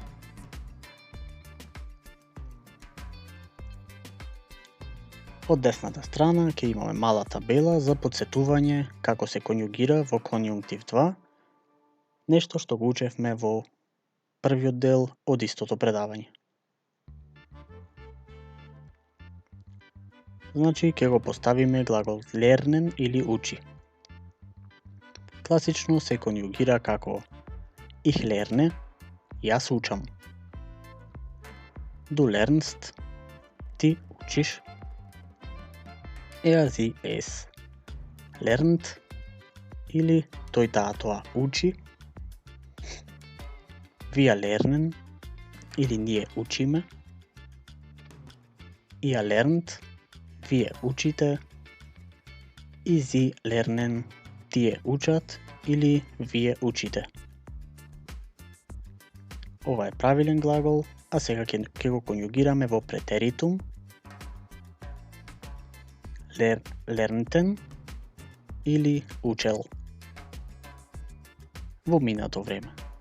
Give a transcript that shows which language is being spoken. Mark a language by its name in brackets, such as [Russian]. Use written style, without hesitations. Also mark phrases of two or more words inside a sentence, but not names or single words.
[Macedonian] Од десната страна ќе имаме мала табела за потсетување како се конјугира во конјунктив 2, нешто што го учевме во првиот дел од истото предавање. Значи, ќе го поставиме глагол lernen или учи. Класично се конјугира како [German] ich lerne, [Macedonian] јас учам. [German] Du lernst, [Macedonian] ти учиш. [German] Sie es lernt [Macedonian] или тој таа тоа учи. [German] Wir lernen [Macedonian] или ние учиме. [German] Ihr lernt, [Macedonian] вие учите. [German] Sie lernen, [Macedonian] тие учат или вие учите. Ова е правилен глагол, а сега ќе го конјугираме во претеритум. Lernten или учел во минато време.